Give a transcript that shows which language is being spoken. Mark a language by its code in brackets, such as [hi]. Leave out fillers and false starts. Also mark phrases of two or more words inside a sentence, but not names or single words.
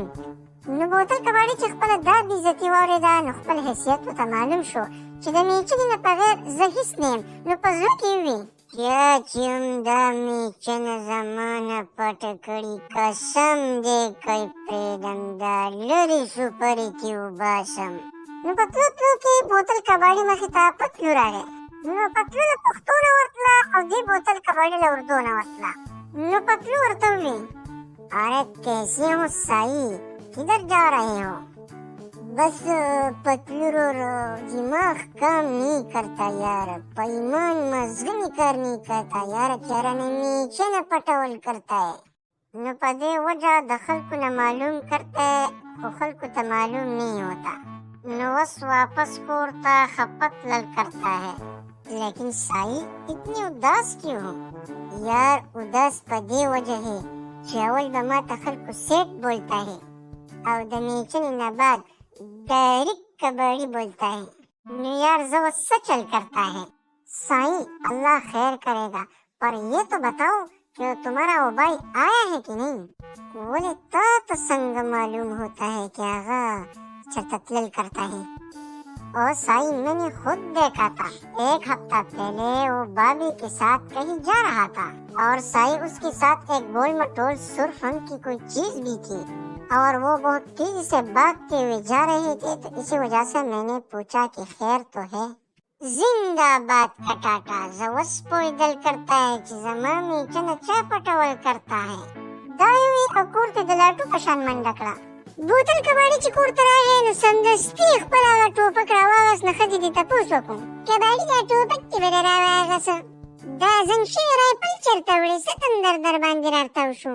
[ps] نو بوتل کباړي چې خپله دا بېعزتي واورېده نو خپل حیثیت ورته معلوم شو چې د میچنې نه بغیر زه هېڅ نه یم، نو په زړه کې یې وویل: یا چې هم دا میچنه زما نه پټه کړي قسم دی که یې پرېږدم دا لرې سوپرې کې وباسم. نو پتلو کې بوتل کباړي مخې ته پتلو راغی. نو پتلو له پښتو نه ورتله او دې بوتل کباړي له اردو نه ورتله. نو پتلو ورته وویل [ur] ارے کیسے ہو سائی, کدھر جا رہے ہو؟ بس پتلو رو دماغ کام نہیں کرتا یار, [ps] پیمان مزغنی [ur] کار نہیں کرتا یار, چرن نیچے نہ پټول کرتا ہے. [ps] نو په دې وجہ د خلکو نه [ur] معلوم کرتا ہے [ps] خو خلکو ته [ur] معلوم نہیں ہوتا. [ps] نو بس واپس کور ته خپت لل [ur] کرتا ہے. لیکن سائی اتنی اداس کیوں ہو؟ [ps] یار اداس په دې وجہ ہے چې اول به ما ته خلکو سیټ [ur] بولتا ہے [ps] او د میچنې نه بعد [ur] ڈائریکٹ کباڑی بولتا ہے. [ps] نو یار زو سچل [ur] کرتا ہے. سائی اللہ خیر کرے گا, پر یہ تو بتاؤ کہ تمہارا وہ بھائی آیا ہے کہ نہیں؟ بولے تو سنگ معلوم ہوتا ہے کہ آغا چرتتلل کرتا ہے. اور سائی میں نے خود دیکھا تھا, 1 ہفتہ پہلے وہ بابی کے ساتھ کہیں جا رہا تھا اور سائی اس کے ساتھ ایک گول مٹول سرخ رنگ کی کوئی چیز بھی تھی اور وہ بہت تیزی سے بھاگتے ہوئے جا رہے تھے. تو اسی وجہ سے میں نے پوچھا کہ خیر تو ہے. [ps] زندہ باد کٹاٹا زوس پویدل [ur] کرتا ہے [ps] چې زما میچنه چا پټول [ur] کرتا ہے. [ps] دا یوې او کور ته د لاټو په شان منډه کړه. بوتل کباړي چې کور ته راغی نو سمدستي خپل هغه ټوپک راواغست. نه ښځې دې تپوس وکړو کباړي دا ټوپک دې به راواغسه, دا زنګ شوی رایفل چېرته وړې, څه تندر در باندې راتاو شو؟